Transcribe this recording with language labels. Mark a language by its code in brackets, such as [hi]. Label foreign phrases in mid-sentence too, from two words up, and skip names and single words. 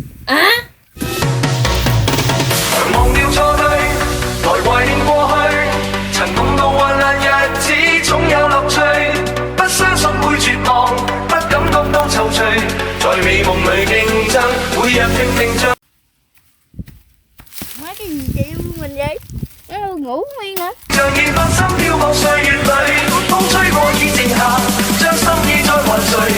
[yue] 忘掉錯對，來懷念過去，曾共度患難日子，總有樂趣。不相信會絕望，不感覺到躊躇，在美夢裏競爭，每日拼命將。 [vi] Mấy cái gì chị mình vậy? Ngủ nguyên hả? [yue] 像熱放心飄泊歲月裏，風吹過已靜下，將心意再還誰？